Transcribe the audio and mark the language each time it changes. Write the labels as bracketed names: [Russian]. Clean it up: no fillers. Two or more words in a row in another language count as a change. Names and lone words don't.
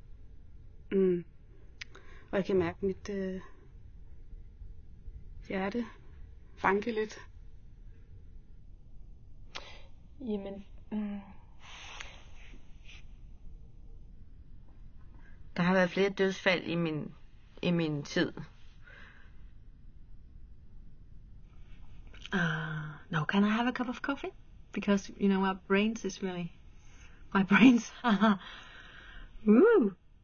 [Danish] Og jeg kan mærke mit hjerte banke lidt. Jamen, der har været flere dødsfald i min tid. [English] No, can I have a cup of coffee? Because, you know, my brains is really... My brains... Woo!